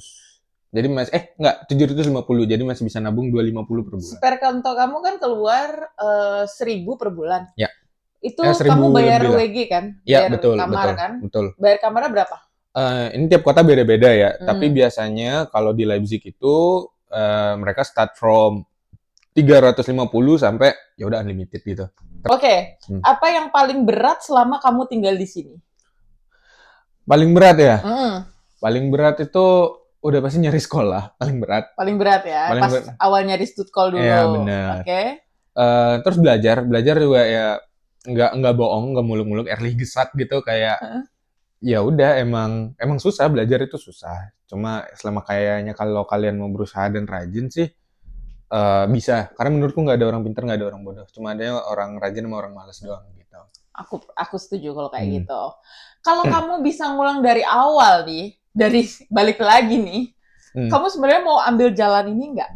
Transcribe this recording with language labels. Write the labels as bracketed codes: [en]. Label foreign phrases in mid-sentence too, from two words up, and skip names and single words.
[id] Jadi masih 750, jadi masih bisa nabung 250 per bulan. Spare konto kamu kan keluar 1.000 per bulan. Ya. Itu kamu bayar WG kan? Ya, bayar kamar kan? Betul. Bayar kamarnya berapa? Ini tiap kota beda-beda ya, tapi biasanya kalau di Leipzig itu mereka [en] start from [id] 350 sampai ya udah unlimited gitu. Oke. Apa yang paling berat selama kamu tinggal di sini? Paling berat ya? Paling berat itu udah pasti nyari sekolah, paling berat. Paling berat ya? Awal nyari Stuttgart dulu. Iya, benar. Oke. Terus belajar juga ya nggak bohong, nggak muluk-muluk, [de] ehrlich gesagt [id] gitu, kayak ya udah emang susah, belajar itu susah. Cuma selama kayaknya kalau kalian mau berusaha dan rajin sih bisa. Karena menurutku nggak ada orang pintar, nggak ada orang bodoh. Cuma ada orang rajin sama orang malas doang gitu. Aku setuju kalau kayak gitu. Kalau kamu bisa ngulang dari awal nih, dari balik lagi nih, kamu sebenarnya mau ambil jalan ini nggak?